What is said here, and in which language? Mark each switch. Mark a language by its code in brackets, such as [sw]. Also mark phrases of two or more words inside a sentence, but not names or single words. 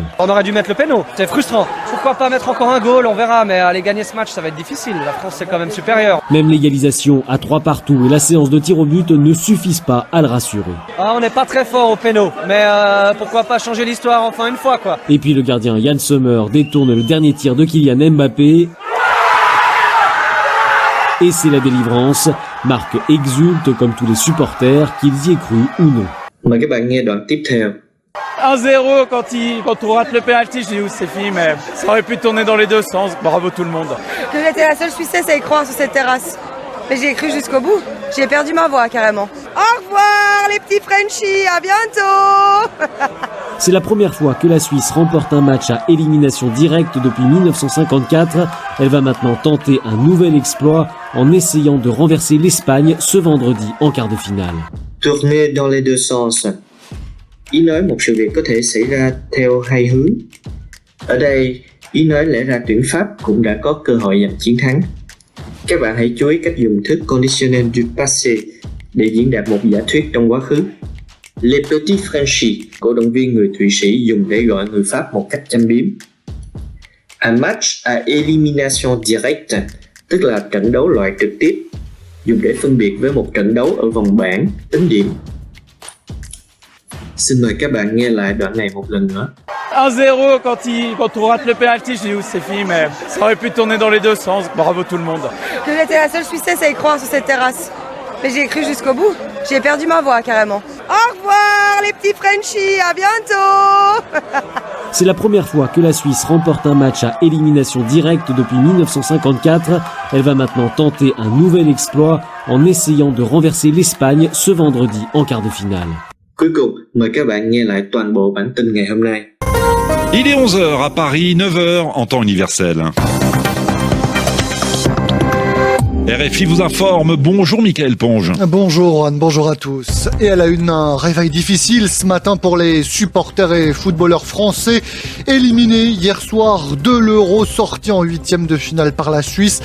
[fr] On aurait dû mettre le péno, c'est frustrant. Pourquoi pas mettre encore un goal, on verra, mais aller gagner ce match, ça va être difficile. La France, c'est quand même supérieur. Même l'égalisation à 3 partout et la séance de tir au but ne suffisent pas à le rassurer. Ah, on n'est pas très fort au péno, mais pourquoi pas changer l'histoire enfin une fois, quoi. Et puis le gardien Yann Sommer détourne le dernier tir de Kylian Mbappé. Et c'est la délivrance. Marc exulte comme tous les supporters, qu'ils y aient cru ou non. [vi] Mời các bạn nghe đoạn tiếp theo. [fr] 1-0 quand on rate le penalty, je dis où c'est fini, mais ça aurait pu tourner dans les deux sens. Bravo tout le monde. Que j'étais la seule Suissesse à y croire sur cette terrasse. Mais j'y ai cru jusqu'au bout. J'ai perdu ma voix carrément. Au revoir les petits Frenchies, à bientôt. C'est la première fois que la Suisse remporte un match à élimination directe depuis 1954. Elle va maintenant tenter un nouvel exploit en essayant de renverser l'Espagne ce vendredi en quart de finale. Tourner dans les deux sens. [vi] Ý nói một sự việc có thể xảy ra theo hai hướng. Ở đây, ý nói lẽ ra tuyển Pháp cũng đã có cơ hội giành chiến thắng. Các bạn hãy chú ý cách dùng thức [fr] conditionnel du passé [vi] để diễn đạt một giả thuyết trong quá khứ. [fr] Les petits Frenchies, [vi] cổ động viên người Thụy Sĩ dùng để gọi người Pháp một cách châm biếm. [fr] Un match à élimination directe, [vi] tức là trận đấu loại trực tiếp, dùng để phân biệt với một trận đấu ở vòng bảng, tính điểm. Xin mời các bạn nghe lại đoạn này một lần nữa. [fr] 1-0 quand on rate le penalty, je dis où c'est fini, mais ça aurait pu tourner dans les deux sens. Bravo tout le monde. Que j'étais la seule Suissesse à y croire sur cette terrasse. Mais j'y ai cru jusqu'au bout. J'ai perdu ma voix carrément. Au revoir les petits Frenchies, à bientôt. C'est la première fois que la Suisse remporte un match à élimination directe depuis 1954. Elle va maintenant tenter un nouvel exploit en essayant de renverser l'Espagne ce vendredi en quart de finale. [vi] Cuối cùng, mời các bạn nghe lại toàn bộ bản tin ngày hôm nay. [fr] Il est 11h à Paris, 9h en temps universel. RFI vous informe. Bonjour Mickaël Ponge. Bonjour Juan, bonjour à tous. Et elle a eu un réveil difficile ce matin pour les supporters et footballeurs français éliminés hier soir de l'Euro, sortis en huitième de finale par la Suisse.